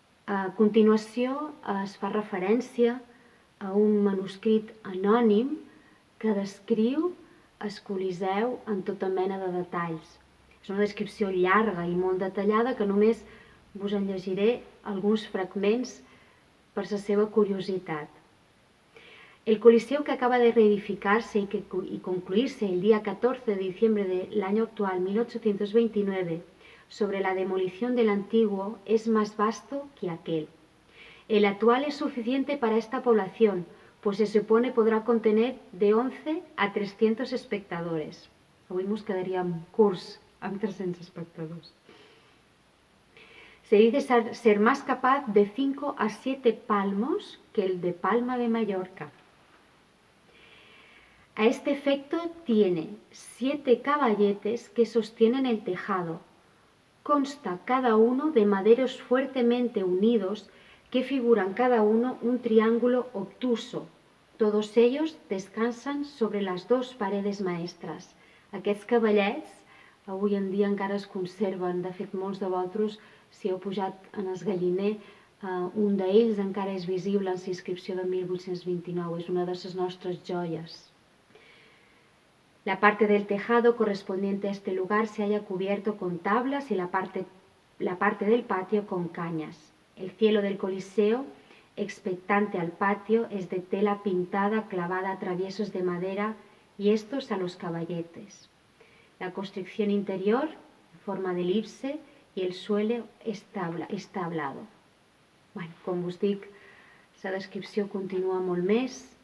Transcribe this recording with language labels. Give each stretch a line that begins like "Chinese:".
Catalan: A continuació es fa referència a un manuscrit anònim que descriu el Coliseu en tota mena de detalls. És una descripció llarga i molt detallada que només vos en llegiré alguns fragments per la seva curiositat.
Spanish: El Coliseo, que acaba de reedificarse y concluirse el día 14 de diciembre del año actual, 1829, sobre la demolición del antiguo, es más vasto que aquel. El actual es suficiente para esta población, pues se supone podrá contener de 11 a 300 espectadores.
Catalan: Avui mos quedaríem curts amb 300 espectadors.
Spanish: Se dice ser más capaz de 5 a 7 palmos que el de Palma de Mallorca. A este efecto tiene 7 caballetes que sostienen el tejado. Consta cada uno de maderos fuertemente unidos que figuran cada uno un triángulo obtuso. Todos ellos descansan sobre las 2 paredes maestras.
Catalan: Aquests cavallets avui en dia encara es conserven. De fet, molts de vosaltres, si heu pujat en el galliner, un d'ells encara és visible en la inscripció de 1829. És una de les nostres joies.
Spanish: La parte del tejado correspondiente a este lugar se halla cubierto con tablas y la parte del patio con cañas. El cielo del Coliseo, expectante al patio, es de tela pintada clavada a traviesos de madera y estos a los caballetes. La construcción interior, en forma de elipse, y el suelo està hablado.
Catalan: Bueno, com us dic, la descripció continua molt més.